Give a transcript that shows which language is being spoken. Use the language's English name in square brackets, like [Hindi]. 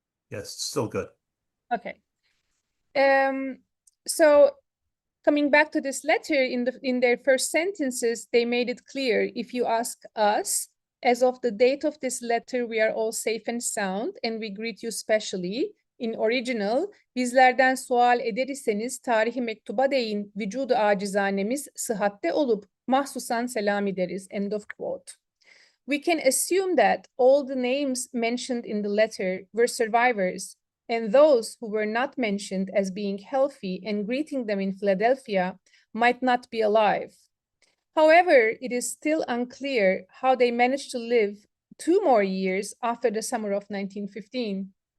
[English] Yes, still good. Okay. So coming back to this letter, in their first sentences, they made it clear, if you ask us, as of the date of this letter, we are all safe and sound, and we greet you specially. [Turkish] In original, bizlerden sual ederseniz tarihi mektuba değin, vücudu acizanemiz sıhhatte olup mahsusan selam ederiz. [English] End of quote. We can assume that all the names mentioned in the letter were survivors, and those who were not mentioned as being healthy and greeting them in Philadelphia might not be alive. However, it is still unclear how they managed to live 2 more years after the summer of 1915.